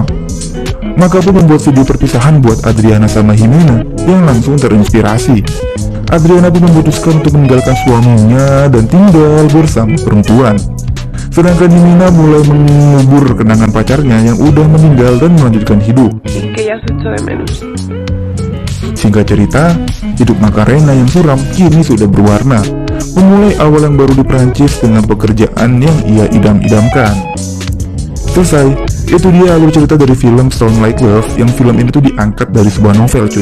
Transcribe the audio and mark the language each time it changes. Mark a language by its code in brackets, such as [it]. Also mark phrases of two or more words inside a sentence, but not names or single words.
[id] Maka pun membuat video perpisahan buat Adriana sama Himena yang langsung terinspirasi. Adriana pun memutuskan untuk meninggalkan suaminya dan tinggal bersama perempuan. Sedangkan Himena mulai mengubur kenangan pacarnya yang udah meninggal dan melanjutkan hidup. [es] Que ya se echo de menos. [id] Singkat cerita, hidup Macarena yang suram kini sudah berwarna. Memulai awal yang baru di Prancis dengan pekerjaan yang ia idam-idamkan. Selesai, itu dia alur cerita dari film Sound Like Love, yang film ini tuh diangkat dari sebuah novel cuy.